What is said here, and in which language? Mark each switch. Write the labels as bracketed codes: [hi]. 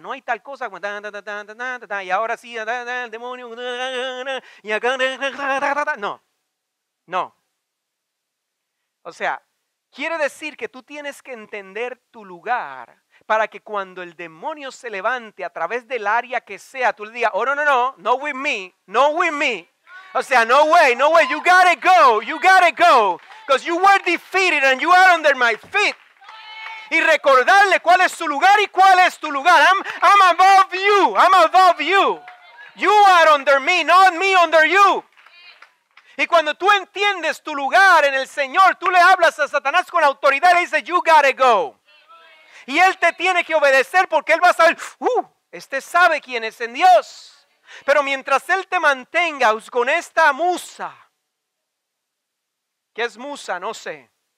[es] No hay tal cosa como y ahora sí el demonio y acá no, no. O sea, quiere decir que tú tienes que entender tu lugar para que cuando el demonio se levante a través del área que sea, tú le digas, [en] oh, no with me, no with me. [es] O sea, [en] no way, you gotta go, because you were defeated and you are under my feet. [es] Y recordarle cuál es su lugar y cuál es tu lugar. [en] I'm above you. You are under me, not me under you. [es] Y cuando tú entiendes tu lugar en el Señor, tú le hablas a Satanás con autoridad y le dices, [en] you gotta go. [es] Y Él te tiene que obedecer porque Él va a saber, este sabe quién es en Dios. Pero mientras Él te mantenga con esta musa, ¿qué es musa? No sé.